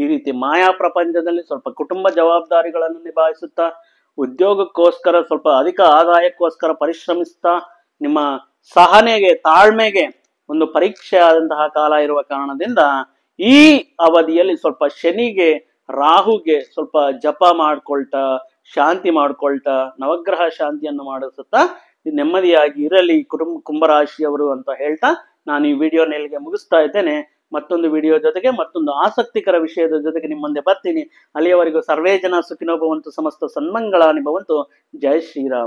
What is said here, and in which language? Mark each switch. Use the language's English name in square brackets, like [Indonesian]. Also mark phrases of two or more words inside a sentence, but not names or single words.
[Kannada] ರೀತಿ ಮಾಯಾ ಪ್ರಪಂಚದಲ್ಲಿ ಸ್ವಲ್ಪ ಕುಟುಂಬ ಜವಾಬ್ದಾರಿಗಳನ್ನು ನಿಭಾಯಿಸುತ್ತಾ, ಉದ್ಯೋಗಕ್ಕೋಸ್ಕರ ಸ್ವಲ್ಪ ಅಧಿಕ ಆದಾಯಕ್ಕೋಸ್ಕರ ಪರಿಶ್ರಮಿಸ್ತಾ, ನಿಮ್ಮ ಸಹನೆಗೆ, ತಾಳ್ಮೆಗೆ ಒಂದು ಪರೀಕ್ಷೆ ಆದಂತಹ ಕಾಲ ಇರುವ ಕಾರಣದಿಂದ ಈ ಅವಧಿಯಲ್ಲಿ ಸ್ವಲ್ಪ ಶನಿಗೆ, ರಾಹುಗೆ ಸ್ವಲ್ಪ ಜಪ ಮಾಡ್ಕೊಳ್ತಾ, ಶಾಂತಿ ಮಾಡ್ಕೊಳ್ತಾ, ನವಗ್ರಹ ಶಾಂತಿಯನ್ನು ಮಾಡಿಸುತ್ತಾ ನೆಮ್ಮದಿಯಾಗಿ ಇರಲಿ ಕುಂಭರಾಶಿಯವರು ಅಂತ ಹೇಳ್ತಾ ನಾನು ಈ ವಿಡಿಯೋನ ಇಲ್ಲಿಗೆ ಮುಗಿಸ್ತಾ ಇದ್ದೇನೆ. ಮತ್ತೊಂದು ವಿಡಿಯೋ ಜೊತೆಗೆ, ಮತ್ತೊಂದು ಆಸಕ್ತಿಕರ ವಿಷಯದ ಜೊತೆಗೆ ನಿಮ್ಮ ಮುಂದೆ ಬರ್ತೀನಿ. [Sanskrit] ಅಲ್ಲಿಯವರೆಗೂ ಸರ್ವೇ ಜನ ಸುಖಿನೋ ಭವಂತು, ಸಮಸ್ತ ಸನ್ಮಂಗಳಾನಿ ಭವಂತು. [Hindi] ಜೈ ಶ್ರೀರಾಮ್.